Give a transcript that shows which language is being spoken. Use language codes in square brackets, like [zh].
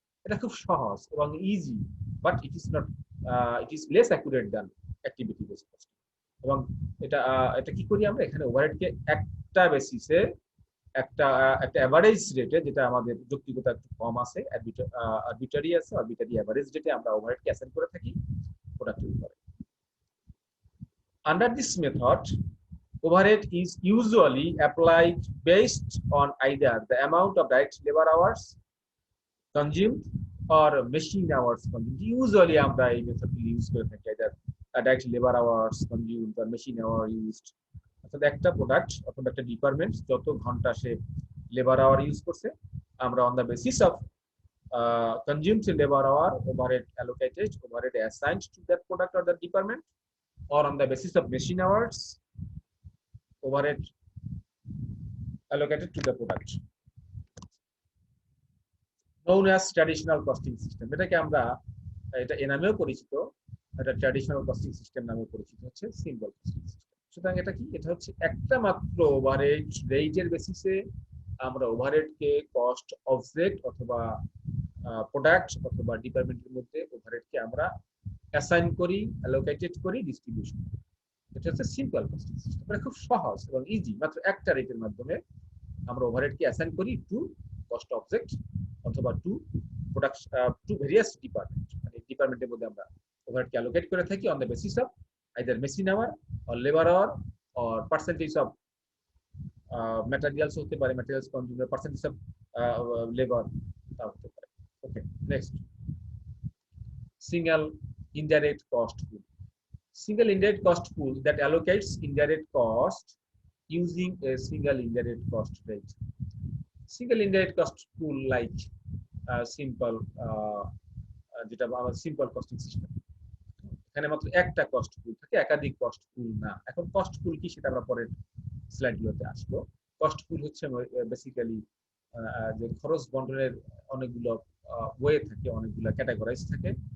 [bn] এটা খুব সহজ এবং easy, [en] But it is less accurate than activity based costing. [bn] এবং এটা কি করি আমরা, এখানে ওভারহেডকে একটা বেসিসে একটা একটা এভারেজ রেটে, যেটা আমাদের যৌক্তিকতা একটু কম আছে, আরবিটারি আছে, আরবিটারি এভারেজ রেটে আমরা ওভারহেডকে অ্যাসাইন করে থাকি প্রোডাক্টের উপরে। [en] Under this method, overhead is usually applied based on either the amount of direct labor hours consumed or machine hours consumed. Usually [bn] আমরা এই মেথডটি ইউজ করে থাকি, [en] either direct labor hours consumed or machine hour used. [bn] অর্থাৎ একটা product অথবা একটা department যত ঘন্টা সে লেবার আওয়ার ইউজ করছে, আমরা [en] On the basis of consumed labor hour, overhead allocated, overhead assigned to that product or that department, or on the basis of machine hours, overhead allocated to the product. Known as traditional costing system. [bn] এটাকে আমরা এটা এ নামেও পরিচিত, এটা traditional costing system নামে পরিচিত হচ্ছে simple costing system. সুতরাং এটা কি, এটা হচ্ছে একটা মাত্র ওভারহেড রেটের বেসিসে আমরা ওভারহেডকে কস্ট অবজেক্ট অথবা প্রোডাক্ট অথবা ডিপার্টমেন্টের মধ্যে ওভারহেডকে আমরা অ্যাসাইন করি, অ্যালোকেটেড করি, ডিস্ট্রিবিউশন করি। এটা হচ্ছে সিম্পল কস্টিং সিস্টেম। এটা খুব সহজ এবং ইজি, মাত্র একটা রেটের মাধ্যমে আমরা ওভারহেডকে অ্যাসাইন করি টু কস্ট অবজেক্ট অথবা two product, to various department. মানে ডিপার্টমেন্টের মধ্যে আমরা ওভারহেডকে অ্যালোকেট করে থাকি [en] on the basis of either machine hour or labour hour or percentage of materials [bn] হতে পারে, materials consumer, percentage of labour হতে পারে। [en] Okay, next, single indirect cost pool. Single indirect cost pool that allocates indirect cost using a single indirect cost rate. Single indirect cost pool like simple [bn] যেটা আমরা simple costing system, এখানে মাত্র একটা cost পুল থাকে, একাধিক cost পুল না। এখন কস্ট পুল কি সেটা আমরা পরের স্লাইডগুলোতে আসবো। কস্ট পুল হচ্ছে বেসিক্যালি যে খরচ বন্টনের অনেকগুলো ওয়ে থাকে, অনেকগুলো ক্যাটাগরাইজ থাকে।